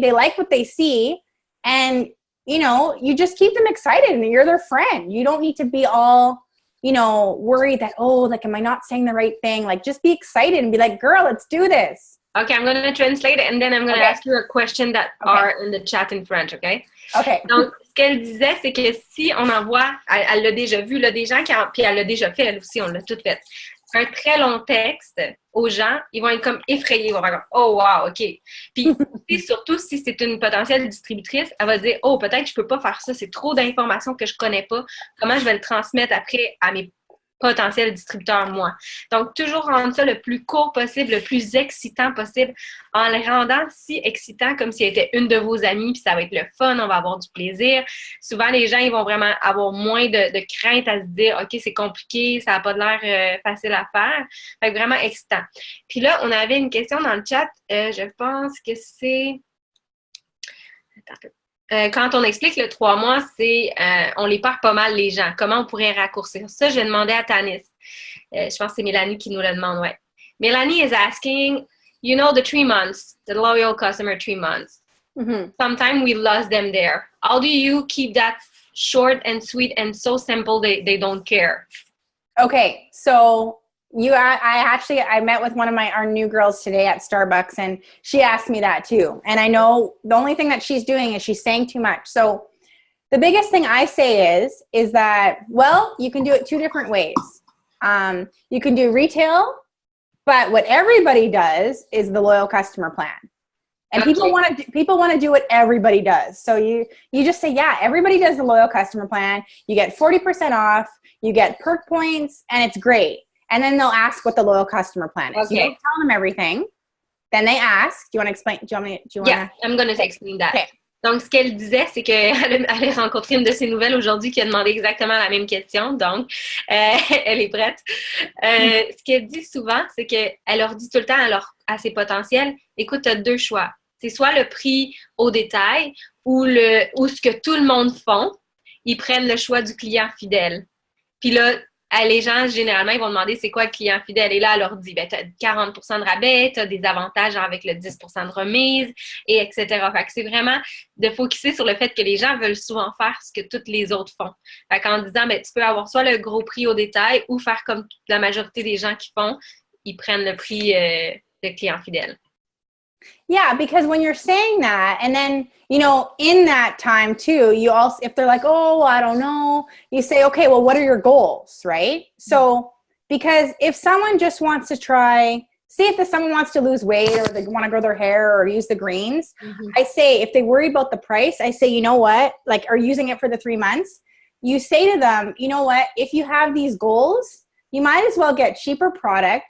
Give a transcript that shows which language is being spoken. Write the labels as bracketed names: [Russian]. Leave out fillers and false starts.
[English] They like what they see, and, you just keep them excited and you're their friend. You don't need to be all, worried that, oh, like, am I not saying the right thing? Like, just be excited and be like, girl, let's do this. Okay, I'm going to translate it and then I'm going to ask you a question that are in the chat in French, okay? Okay. [French] Donc, ce qu'elle disait, c'est que si on envoie, elle l'a déjà vu, là, des gens puis elle l'a déjà fait, elle aussi, on l'a tout fait, un très long texte aux gens, ils vont être comme effrayés, ils vont faire comme, oh wow, OK. Puis surtout, si c'est une potentielle distributrice, elle va dire, oh, peut-être que je peux pas faire ça, c'est trop d'informations que je connais pas, comment je vais le transmettre après à mes potentiel distributeur, moi. Donc, toujours rendre ça le plus court possible, le plus excitant possible, en le rendant si excitant comme si elle était une de vos amies, puis ça va être le fun, on va avoir du plaisir. Souvent, les gens, ils vont vraiment avoir moins de crainte à se dire, OK, c'est compliqué, ça n'a pas de l'air facile à faire. Fait que vraiment excitant. Puis là, on avait une question dans le chat, je pense que c'est... Attends un peu. Quand on explique le 3 mois, c'est on les perd pas mal les gens. Comment on pourrait raccourcir ça? Je vais demander à Tannis. Je pense que c'est Mélanie qui nous le demande, ouais. [English] Mélanie is asking, the 3 months, the loyal customer 3 months. Mm-hmm. Sometimes we lost them there. How do you keep that short and sweet and so simple they don't care? Okay, so I met with one of our new girls today at Starbucks, and she asked me that too. And I know the only thing that she's doing is she's saying too much. So the biggest thing I say is that, well, you can do it 2 different ways. You can do retail, but what everybody does is the loyal customer plan. And okay. people want to do what everybody does. So you just say, yeah, everybody does the loyal customer plan. You get 40% off, you get perk points, and it's great. And then they'll ask what the loyal customer plan is. Okay. You don't tell them everything. Then they ask, do you want to explain? Yeah, I'm going to explain that. Okay. [French] Donc, ce qu'elle disait, c'est qu'elle a rencontré une de ses nouvelles aujourd'hui qui a demandé exactement la même question. Donc, elle est prête. Ce qu'elle dit souvent, c'est qu'elle leur dit tout le temps à ses potentiels, écoute, tu as 2 choix. C'est soit le prix au détail ou ce que tout le monde font. Ils prennent le choix du client fidèle. Puis là, les gens, généralement, ils vont demander c'est quoi le client fidèle. Et là, elle leur dit, ben, tu as 40 de rabais, tu as des avantages avec le 10 de remise, et etc. Fait que c'est vraiment de focuser sur le fait que les gens veulent souvent faire ce que toutes les autres font. Fait qu'en disant, ben, tu peux avoir soit le gros prix au détail ou faire comme la majorité des gens qui font, ils prennent le prix de client fidèle. [English] Yeah, because when you're saying that, and then, you know, in that time too, you also, if they're like, oh, I don't know, you say, okay, well, what are your goals, right? So, because if someone just wants to try, say if someone wants to lose weight or they want to grow their hair or use the greens, I say, if they worry about the price, I say, you know what, like, are using it for the 3 months, you say to them, you know what, if you have these goals, you might as well get cheaper product.